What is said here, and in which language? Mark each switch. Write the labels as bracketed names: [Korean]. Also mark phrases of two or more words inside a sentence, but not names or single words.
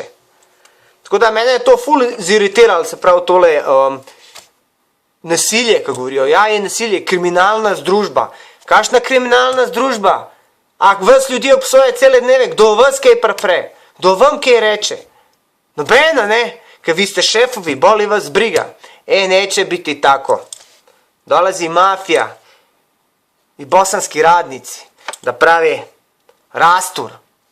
[Slovenian] Tako da mene je to ful ziritiralo, se pravi tole nasilje, ko govorijo. Ja, je nasilje, kriminalna združba. Kakšna kriminalna združba? Ak vas ljudi obsoje cele dneve, kdo vas kaj prepre? Kdo vam kaj reče? Nobena, ker vi ste šefovi, boli vas briga. [Croatian] Neće biti tako. Dolazi mafija i bosanski radnici da prave rastur.